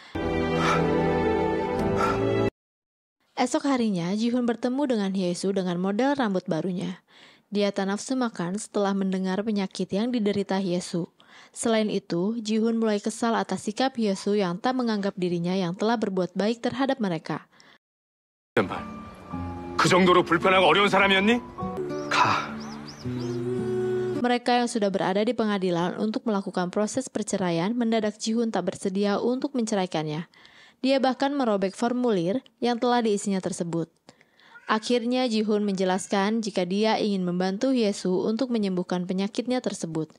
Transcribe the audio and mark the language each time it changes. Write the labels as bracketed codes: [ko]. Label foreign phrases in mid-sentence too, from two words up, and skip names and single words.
[id] Esok harinya Ji-hun bertemu dengan Hye-soo dengan model rambut barunya. Dia tak nafsu makan setelah mendengar penyakit yang diderita Hye-soo. Selain itu, Ji-hun mulai kesal atas sikap Hye-soo yang tak menganggap dirinya yang telah berbuat baik terhadap mereka. [ko] 말. 그 정도로 불편하고 어려운 사람이었니? 가. [id] Mereka yang sudah berada di pengadilan untuk melakukan proses perceraian mendadak Ji-hoon tak bersedia untuk menceraikannya. Dia bahkan merobek formulir yang telah diisinya tersebut. Akhirnya Ji-hoon menjelaskan jika dia ingin membantu Hye-soo untuk menyembuhkan penyakitnya tersebut.